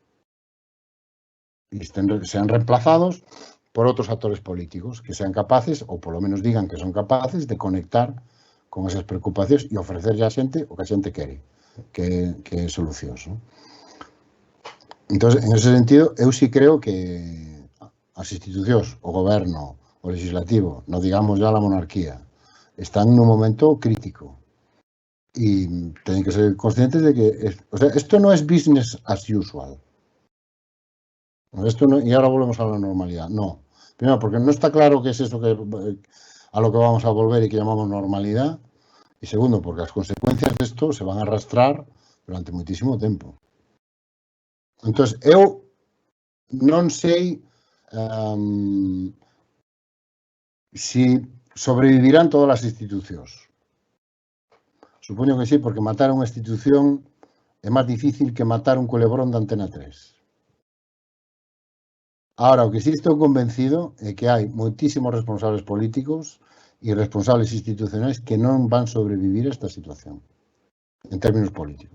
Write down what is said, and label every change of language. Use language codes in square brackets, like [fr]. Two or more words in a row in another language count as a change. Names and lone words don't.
[gl] E sean reemplazados por outros actores políticos que sean capaces, ou polo menos digan que son capaces, de conectar con esas preocupacións e ofrecerlle a xente o que a xente quere, que é solucións, non? Entón, en ese sentido, eu sí creo que as institucións, o goberno, o legislativo, non digamos ya a monarquía, están nun momento crítico e teñen que ser conscientes de que, [es] o sea, esto no es [en] business as usual. [es] Esto no, y ahora volvemos a la normalidad. No. Primero, porque no está claro qué es eso a lo que vamos a volver y que llamamos normalidad. Y segundo, porque las consecuencias de esto se van a arrastrar durante muchísimo tiempo. Entonces, [gl] eu non sei si sobrevivirán todas as institucións. Supoño que sí, porque matar unha institución é máis difícil que matar un culebrón de Antena 3. Ahora, o que sí estou convencido é que hai moitísimos responsables políticos e responsables institucionais que non van sobrevivir a esta situación, en términos políticos.